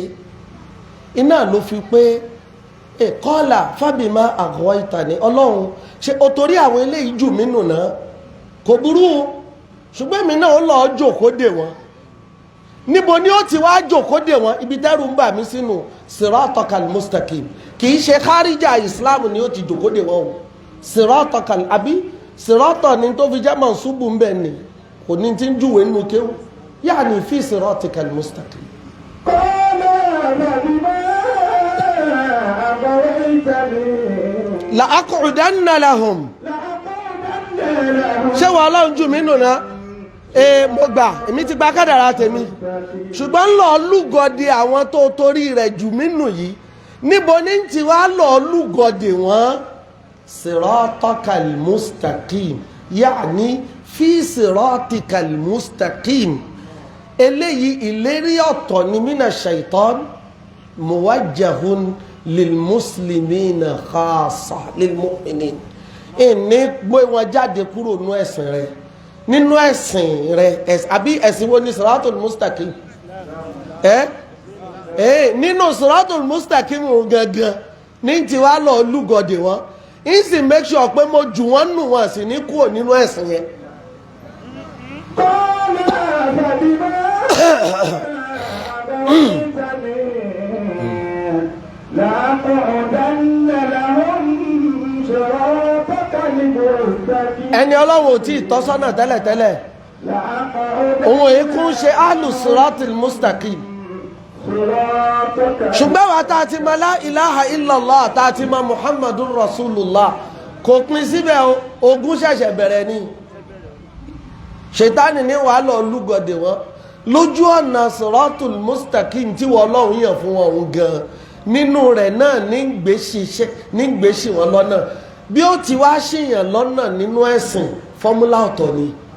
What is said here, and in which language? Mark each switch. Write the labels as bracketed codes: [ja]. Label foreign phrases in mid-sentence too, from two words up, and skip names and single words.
[yo] iná ló fi pé kọ́là fábìmá aghwaytani ọlọ́run ṣe o torí àwọn eléyìí jù mí nù náà kò burú ṣùgbọ́n mi náà ó lọ́ọ́ jòkó dè wọ́n níbo ni ó ti wá jókòó dè wọ́n ibi tẹ́rù ń bà mí sínú [ar] صراطك المستقيم [yo] kì í ṣe kárìjà islam ni ó ti jókòó dè wọ́n o siratakal àbí sirata ni tó fi jẹ́ mansubu ń bẹ̀ ni kò ní ti ń júwèé nínú kéwù [ar] يعني في صراطك المستقيم. لأقعدن لهم [yo] ṣé wàá lọ́n jù mí nù náà mo gbà èmi ti gba kádàrá tèmi ṣùgbọ́n lọ lúgọdì àwọn tó torí rẹ̀ jù mí nù yìí níbo ní ti wá lọ lúgọdì wọn [ar] صراطك المستقيم يعني في صراطك المستقيم [yo] eléyìí ìlérí ọ̀tọ̀ ni [ar] من الشيطان موجه للمسلمين خاصة للمؤمنين [yo] ìní gbé wọn jáde kúrò nínú ẹ̀sìn rẹ̀ nínú ẹ̀sìn rẹ̀ àbí ẹ̀sìn wo ni [ar] الصراط المستقيم [yo] nínú [ar] الصراط المستقيم [yo] gangan ní ti wá lọ lúgọdì wọn ń sì [en] make sure [yo] pé mo jù wọ́n nù wọ́n sì ní kúrò nínú ẹ̀sìn yẹn. ẹni ọlọ́run ò tí ì tọ́sọ́nà tẹ́lẹ̀tẹ́lẹ̀ òun èyí kún ṣe [ar] أهل الصراط المستقيم [yo] ṣùgbọ́n wa tá a ti mọ [ar] لا إله إلا الله [yo] tá a ti mọ [ar] محمد رسول الله [yo] kò pin síbẹ̀ ogun ṣẹ̀ṣẹ̀ bẹ̀rẹ̀ ni ṣètánì ní wàá lọ lúgọdè wọn lójú ọ̀nà [ar] الصراط المستقيم [yo] tí wọ́n ọlọ́run yàn fún wọn òun gan nínú rẹ̀ náà ní gbèsè wọn lọ́nà bí ó ti wá ṣèyàn lọ́nà nínú ẹ̀sìn fọ́múlà ọ̀tọ̀ ni